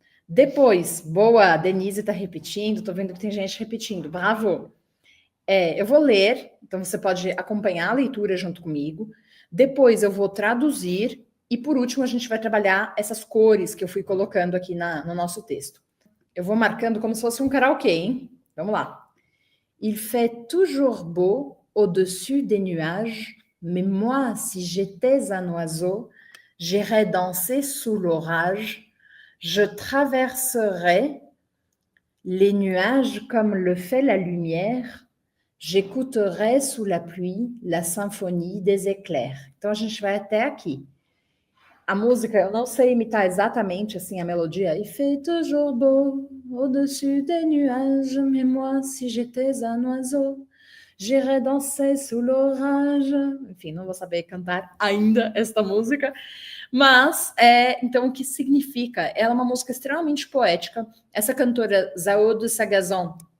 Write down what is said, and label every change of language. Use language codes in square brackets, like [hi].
[pt] Depois, boa, a Denise está repetindo, tô vendo que tem gente repetindo, bravo. Eu vou ler, então você pode acompanhar a leitura junto comigo. Depois eu vou traduzir e por último a gente vai trabalhar essas cores que eu fui colocando aqui no nosso texto. Eu vou marcando como se fosse um karaokê, hein? Vamos lá. [fr] Il fait toujours beau au-dessus des nuages, mais moi, si j'étais un oiseau, j'irais danser sous l'orage, je traverserais les nuages comme le fait la lumière, j'écouterais sous la pluie la symphonie des éclairs. [pt] Então a gente vai até aqui. A música, eu não sei imitar exatamente assim a melodia. [fr] Il fait toujours beau au-dessus des nuages, mais moi, si j'étais un oiseau, j'irais danser sous l'orage. [pt] Enfim, não vou saber cantar ainda esta música. Mas, então, o que significa? Ela é uma música extremamente poética. Essa cantora, Zao de Sagazon,